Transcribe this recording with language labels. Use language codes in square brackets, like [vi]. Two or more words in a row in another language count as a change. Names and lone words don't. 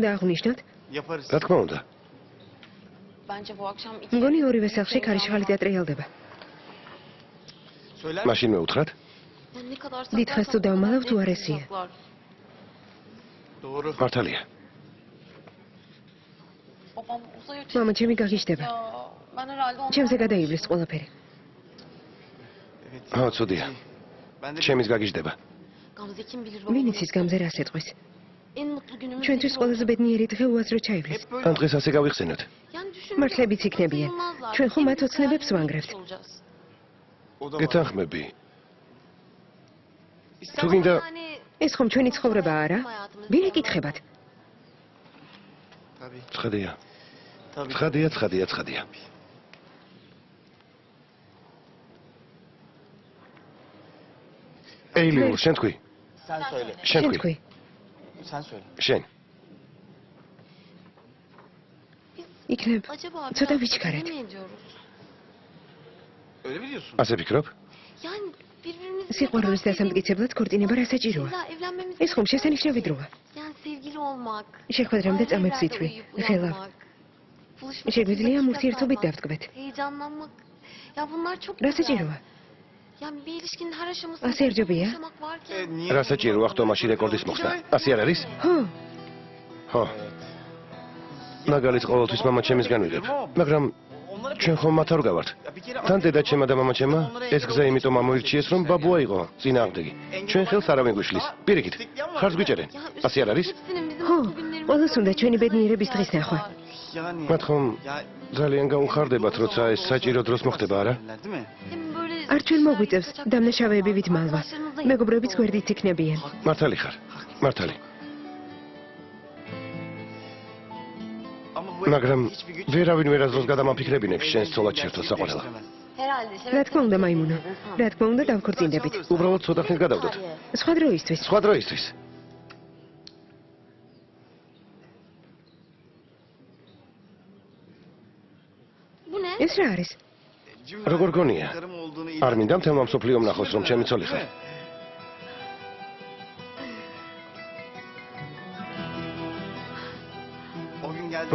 [ka] უნდა აღვნიშნოთ? [tr] Yaparız. [ka] რა თქმა უნდა. [tr] Bence bu akşam iki... [ka] მგონი ორივე სახლში ქარიშხალი დატრიალდება. [tr] Söyler misin? [ka] მაშინ მევუთხრათ? [tr] Ya ne kadar Dit saklarsak xastu davmalab hep tu aresiye. bulacaklar. Doğru. [ka] მართალია. [tr] Babam uzay [ka] მამა [tr] uçuşu [ka] ჩემი გაგიჟდება. [tr] ya. Ben herhalde ondan... [ka] ჩემზე გადაივლის ყველაფერი. [tr] Evet. [ka] ხო, ცუდია. [tr] Ben de... [ka] ჩემის გაგიჟდება. [tr] Gamze kim bilir [ka] ვინ [tr] babamın [ka] იცის გამზე რას ეთყვის? [tr] en mutlu günümüz [ka] ჩვენთვის [tr] biri [ka] ყველაზე [tr] olacak. [ka] ბედნიერი დღე უაზრო ჩაივლის. [tr] Hep böyle. [ka] ამ დღეს ასე გავიხსენოთ. [tr] Yani düşün. [ka] მართლებიც იქნებიან. ჩვენ ხომ მათ ოცნებებს ვანგრევთ. [tr] O da var. [ka] გეთანხმები. [tr] İster [ka] თუ გინდა [tr] Yani... [ka] ეს ხომ ჩვენი ცხოვრება არა? ვინ ეკითხებათ? [tr] Tabii. [ka] ცხადია. [tr] Tabii. [ka] ცხადია. ეილიულ, შენ თქვი? [tr] Sen söyle. [ka] შენ შენ თქვი? თქვი. [tr] Sen söyle. [ka] შენ. იქნებ [tr] Acaba [ka] ცოტა [tr] biraz [ka] ვიჩქარეთ. [tr] acele mi ediyoruz? Öyle mi diyorsun? [ka] ასე ფიქრობ? [tr] Yani birbirimizi... [ka] სიყვარულის დასამტკიცებლად ქორწინება რა საჭიროა? [tr] İlla evlenmemiz... [ka] ეს ხომ შესანიშნავი დროა. [tr] Yani sevgili olmak. [ka] შეხვედრამდე წამებს [tr] ayrı [ka] იცვი. [tr] yerlerde [ka] ხელავ. [tr] uyanmak, buluşmak [ka] შეგვიძლია [tr] için [ka] ურთიერთობით [tr] vakit [ka] დავტკბეთ. [tr] Heyecanlanmak. Ya bunlar çok [ka] რა [tr] güzel. [ka] საჭიროა? [tr] Yani bir ilişkinin her aşamasında [ka] ასე ერჯობია? [tr] yaşamak varken... niye? [ka] რა საჭიროა ხტომაში რეკორდის მოხსნა? ასე არ არის? ხო, ხო. მაგალითს ყოველთვის მამა ჩემისგან ვიღებ. მაგრამ ჩვენ ხომ მათ არ გავართ. [tr] Ya bir kere... [ka] თან დედაჩემა და მამაჩემა ეს გზა იმიტომ ამოირჩიეს, რომ ბაბუა იყო წინააღმდეგი. ჩვენ ხელს არავინ გვიშლის. პირიქით. ხარს გვიჭერენ. [tr] Ya [ka] ასე არ არის? [tr] hepsinin bizim [ka] ხო, [tr] mutlu günlerimiz [ka] ყველას უნდა ჩვენი ბედნიერების დღის ნახვა. [tr] Yani... [ka] მათ ხომ [tr] Ya... [ka] ძალიან გაუხარდებათ, როცა ეს საჭირო დროს მოხდება, არა? [tr] Değil mi? Hem böyle... [ka] არ ჩვენ მოგვიწევს დამნაშავეები ვით მალვა. მეგობრებიც გვერდით იქნებიან. მართალი ხარ. მართალი. [tr] Ama bu [ka] მაგრამ [tr] hiçbir güç... [ka] ვერავინ ვერასდროს გადამაფიქრებინებს შენს ცოლად შერთო საყვარელო. [tr] Herhalde. [ka] რა თქმა უნდა, მაიმუნო. რა თქმა უნდა, დავქორწინდებით. უბრალოდ ცოტა ხნით გადავდოთ. სხვა დროისთვის. სხვა დროისთვის. [tr] Bu ne? [ka] ეს რა არის? როგორ გონია? [tr] Karım olduğunu [ka] არ მინდა მთელმა მსოფლიომ ნახოს, რომ ჩემი ცოლი ხარ. [tr] O gün geldi.